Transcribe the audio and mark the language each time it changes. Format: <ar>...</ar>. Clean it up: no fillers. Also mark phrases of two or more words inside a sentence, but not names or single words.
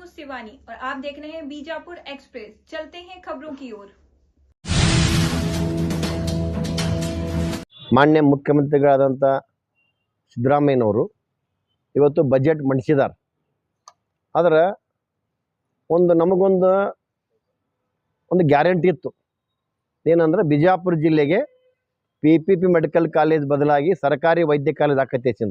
<hi>शिवानी और आप देख रहे हैं बीजापुर एक्सप्रेस। चलते हैं खबरों की ओर।</hi> <kn>ಮಾನ್ಯ ಮುಖ್ಯಮಂತ್ರಿಗಳಾದಂಥ ಸಿದ್ದರಾಮಯ್ಯನವರು ಇವತ್ತು ಬಜೆಟ್ ಮಂಡಿಸಿದ್ದಾರೆ. ಆದರೆ ನಮಗೊಂದು ಗ್ಯಾರಂಟಿ ಇತ್ತು. ಏನಂದ್ರೆ ಬಿಜಾಪುರ ಜಿಲ್ಲೆಗೆ PPP</kn> <en>medical college</en> <kn>ಬದಲಾಗಿ ಸರ್ಕಾರಿ ವೈದ್ಯ ಕಾಲೇಜ್ ಆಕೈತೆ ಚಿಂದ.</kn>